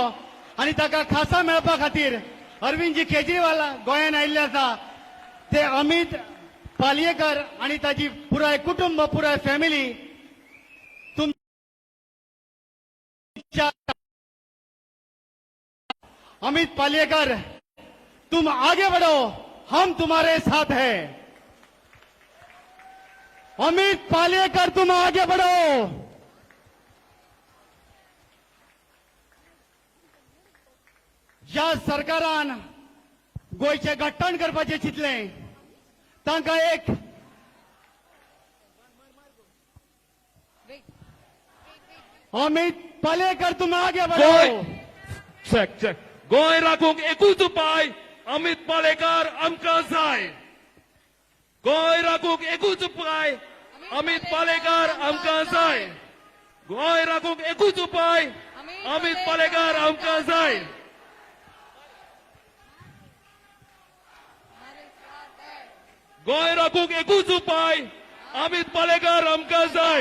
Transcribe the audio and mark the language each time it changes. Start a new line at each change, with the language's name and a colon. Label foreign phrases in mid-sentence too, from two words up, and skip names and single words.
Konkani: आनी ताका खासा मेळपा खातीर अरविंदजी केजरीवाल गोंयान आयिल्ले आसा. ते अमित पालयेकर आणि ताची पुराय कुटुंब पुराय फॅमिली तुमच्या अमित पालयेकर
Hindi: तुम आगे बढ़ो, हम तुम्हारे साथ हैं. अमित पालयेकर तुम आगे बढ़ो.
Konkani: ज्या सरकारान गोयचे घट्टण करपाचे चिंतले तांकां एक अमित पालयेकर
Hindi: तुम आगे बढ़ो.
Konkani: चेक गोंय राखूंक एकूच उपाय अमित पालेकर आमकां जाय. गोंय राखूंक एकूच उपाय अमित पालेकर आमकां जाय. गोंय राखूंक एकूच उपाय अमित पालेकर आमकां जाय. गोंय राखूंक एकूच उपाय अमित पालेकर आमकां जाय.